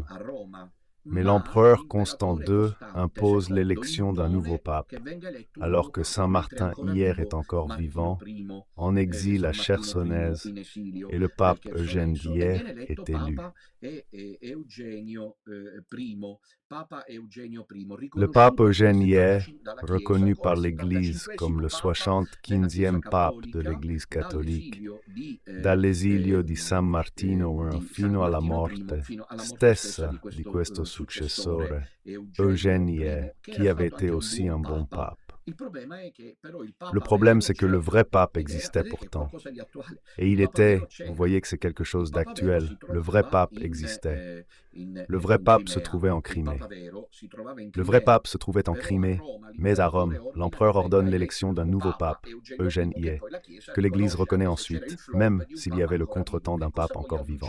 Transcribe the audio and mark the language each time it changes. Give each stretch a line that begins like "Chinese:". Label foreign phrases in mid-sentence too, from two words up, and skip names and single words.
French: Mais l'empereur Constant II impose l'élection d'un nouveau pape, alors que Saint Martin hier est encore vivant, en exil à Chersonèse, et le pape Eugène d'hier est élu. Le pape Eugène d'hier, reconnu par l'Église comme le 75e pape de l'Église catholique,
Italian: dall'esilio di San Martino fino alla morte stessa di questo successore,
French: Eugène d'hier, qui avait été aussi un bon pape. Le problème, c'est que le vrai pape existait pourtant. Et il était, vous voyez que c'est quelque chose d'actuel, le vrai pape existait. Le vrai pape se trouvait en Crimée. Le vrai pape se trouvait en Crimée, mais à Rome, l'empereur ordonne l'élection d'un nouveau pape, Eugène d'hier, que l'Église reconnaît ensuite, même s'il y avait le contretemps d'un pape encore vivant.